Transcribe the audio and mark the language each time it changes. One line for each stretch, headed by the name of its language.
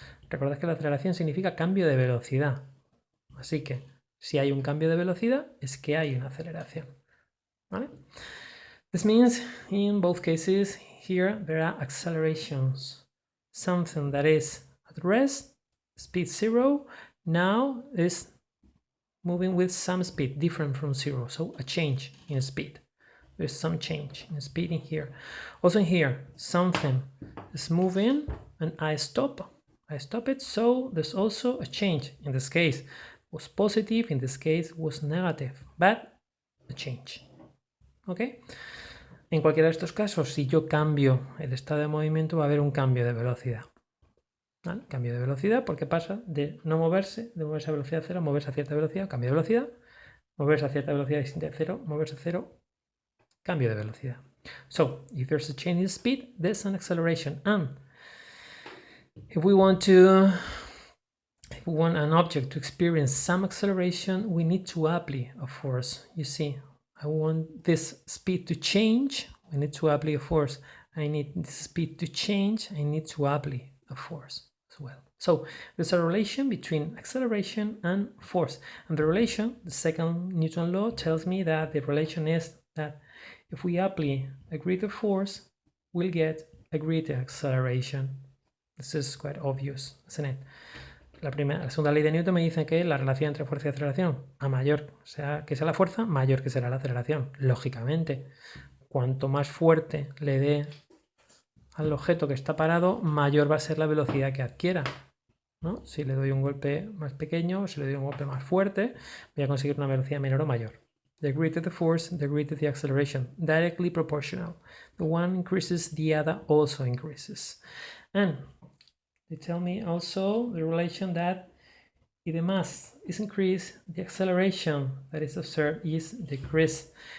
Spanish: Recordad que la aceleración significa cambio de velocidad. Así que si hay un cambio de velocidad, es que hay una aceleración. ¿Vale?
English: This means in both cases here there are accelerations. Something that is at rest, speed 0, now is moving with some speed different from 0. So a change in speed. There's some change in speed in here. Also in here, something is moving and I stop it, so there's also a change. In this case was positive, in this case was negative, but a change. ¿Ok?
Spanish: En cualquiera de estos casos, si yo cambio el estado de movimiento, va a haber un cambio de velocidad. ¿Vale? Cambio de velocidad porque pasa de no moverse, de moverse a velocidad 0, a moverse a cierta velocidad, cambio de velocidad, moverse a cierta velocidad distinta de 0, moverse a 0, cambio de velocidad.
English: So, if there's a change in speed, there's an acceleration. And if we want an object to experience some acceleration, we need to apply a force. You see, I want this speed to change I need to apply a force. I need the speed to change. I need to apply a force as well. So there's a relation between acceleration and force. And the relation, the second Newton law, tells me that the relation is that if we apply a greater force, we'll get a greater acceleration. This is quite obvious, isn't it?
Spanish: La segunda ley de Newton me dice que la relación entre fuerza y aceleración, a mayor que sea la fuerza, mayor que será la aceleración. Lógicamente, cuanto más fuerte le dé al objeto que está parado, mayor va a ser la velocidad que adquiera, ¿no? Si le doy un golpe más pequeño, si le doy un golpe más fuerte, voy a conseguir una velocidad menor o mayor.
English: The greater the force, the greater the acceleration. Directly proportional. The one increases, the other also increases. And they tell me also the relation that if the mass is increased, the acceleration that is observed is decreased.